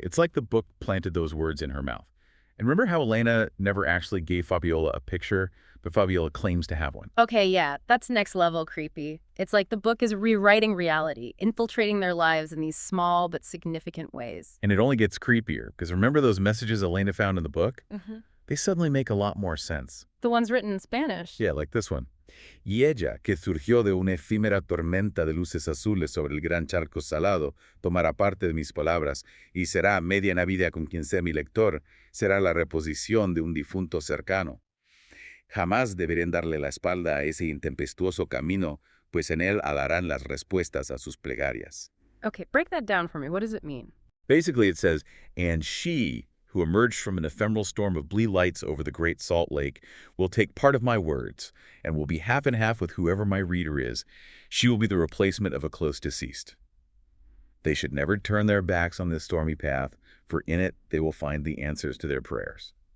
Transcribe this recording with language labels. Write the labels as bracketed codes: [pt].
[en] It's like the book planted those words in her mouth. And remember how Elena never actually gave Fabiola a picture, but Fabiola claims to have one? Okay, yeah, that's next level creepy. It's like the book is rewriting reality, infiltrating their lives in these small but significant ways. And it only gets creepier, because remember those messages Elena found in the book? They suddenly make a lot more sense. The ones written in Spanish. Yeah, like this one. [es] Y ella, que surgió de una efímera tormenta de luces azules sobre el gran charco salado, tomará parte de mis palabras, y será media Navidad con quien sea mi lector, será la reposición de un difunto cercano. Jamás deberían darle la espalda a ese intempestuoso camino, pues en él hallarán las respuestas a sus plegarias. [en] Okay, break that down for me. What does it mean? Basically, it says, and she, who emerged from an ephemeral storm of blue lights over the Great Salt Lake, will take part of my words, and will be half and half with whoever my reader is. She will be the replacement of a close deceased. They should never turn their backs on this stormy path, for in it they will find the answers to their prayers.